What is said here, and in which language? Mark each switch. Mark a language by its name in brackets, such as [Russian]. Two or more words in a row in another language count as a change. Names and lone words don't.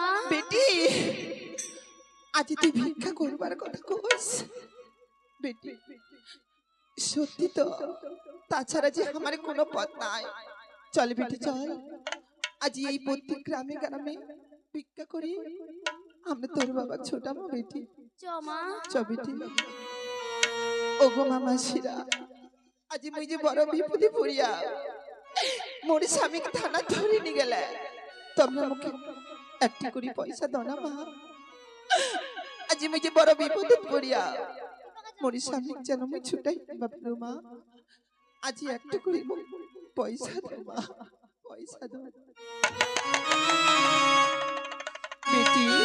[Bangla] বেটি আজি তুই ভিক্ষা করবার কথা কইস বেটি? সত্যি তো, তাছাড়া যে আমার কোনো পথ নাই। চল বেটি চল, আজি এই প্রত্যেক গ্রামে গ্রামে ভিক্ষা করি আমরা তোর বাবা ছোটাবো বেটি। চ মা। চ বেটি। ওগো মামাসিরা, আজি মুই যে বড় বিপদে পড়িয়া মোর স্বামীকে থানা ধরে নিয়ে গেলে, তোমরা মুখে একটি করে পয়সা দাও না মা। আজি মুই যে বড় বিপদে পড়িয়া মোর স্বামী যেন মুই ছুটাই বাপরে মা, আজি একটু করে পয়সা দাও মা, পয়সা দাও বেটি।